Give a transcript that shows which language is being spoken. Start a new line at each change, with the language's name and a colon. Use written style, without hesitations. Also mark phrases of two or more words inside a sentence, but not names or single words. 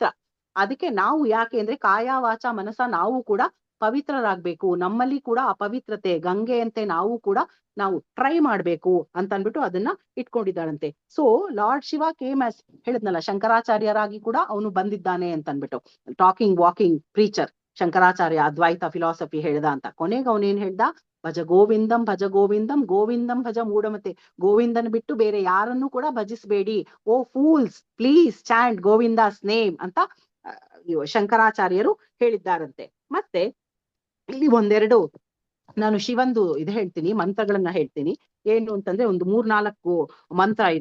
Kannada: ಅದಕ್ಕೆ ನಾವು ಯಾಕೆ ಅಂದ್ರೆ
Sanskrit: ಕಾಯ ವಾಚ ಮನಸ
Kannada: ನಾವು ಕೂಡ ಪವಿತ್ರರಾಗ್ಬೇಕು, ನಮ್ಮಲ್ಲಿ ಕೂಡ ಅಪವಿತ್ರತೆ ಗಂಗೆಯಂತೆ ನಾವು ಟ್ರೈ ಮಾಡ್ಬೇಕು ಅಂತ ಅನ್ಬಿಟ್ಟು ಅದನ್ನ ಇಟ್ಕೊಂಡಿದ್ದಾಳಂತೆ.
English: So Lord Shiva came as
Kannada: ಹೇಳಿದ್ನಲ್ಲ, ಶಂಕರಾಚಾರ್ಯರಾಗಿ ಕೂಡ ಅವನು ಬಂದಿದ್ದಾನೆ ಅಂತ ಅನ್ಬಿಟ್ಟು,
English: talking walking preacher
Kannada: ಶಂಕರಾಚಾರ್ಯ ಅದ್ವೈತ ಫಿಲಾಸಫಿ ಹೇಳ್ದ ಅಂತ. ಕೊನೆಗೆ ಅವನೇನ್ ಹೇಳ್ದ,
Sanskrit: ಭಜ ಗೋವಿಂದಂ ಭಜ ಗೋವಿಂದಂ ಗೋವಿಂದಂ ಭಜ ಮೂಢಮತೆ,
Kannada: ಗೋವಿಂದನ್ ಬಿಟ್ಟು ಬೇರೆ ಯಾರನ್ನು ಕೂಡ ಭಜಿಸಬೇಡಿ,
English: O fools please chant Govinda's name
Kannada: ಅಂತ ಶಂಕರಾಚಾರ್ಯರು ಹೇಳಿದ್ದಾರಂತೆ. ಮತ್ತೆ ಇಲ್ಲಿ ಒಂದೆರಡು ನಾನು ಶಿವಂದು ಇದು ಹೇಳ್ತೀನಿ, ಮಂತ್ರಗಳನ್ನ ಹೇಳ್ತೀನಿ. ಏನು ಅಂತಂದ್ರೆ ಒಂದು 3-4 ಮಂತ್ರ ಇದೆ.